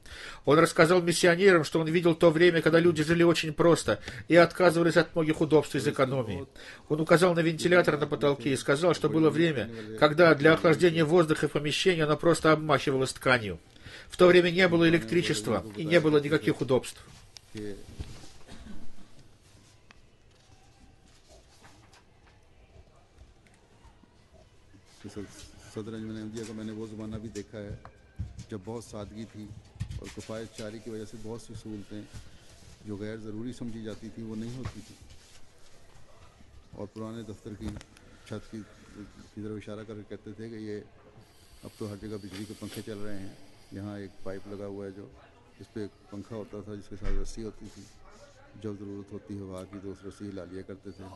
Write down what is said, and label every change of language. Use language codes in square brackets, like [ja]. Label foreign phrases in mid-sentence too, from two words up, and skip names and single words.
[ru] Он рассказал миссионерам, что он видел то время, когда люди жили очень просто и отказывались от многих удобств из экономии. Он указал на вентилятор на потолке и сказал, что было время, когда для охлаждения воздуха в помещении оно просто обмахивалось тканью. В то время не было электричества и не было никаких удобств. [ur] صدر احمدیہ کا میں نے وہ زمانہ بھی دیکھا ہے جب بہت سادگی تھی اور کفایت شعاری کی وجہ سے بہت سی سہولتیں جو غیر ضروری سمجھی جاتی تھی وہ نہیں ہوتی تھی اور پرانے دفتر کی چھت کی طرف اشارہ کر کے کہتے تھے کہ یہ اب تو ہر جگہ بجلی کے پنکھے چل رہے ہیں، یہاں ایک پائپ لگا ہوا ہے جو اس پر ایک پنکھا ہوتا تھا جس کے ساتھ رسی ہوتی تھی، جب ضرورت ہوتی ہوا کی تو اس رسی ہلا لیا کرتے تھے.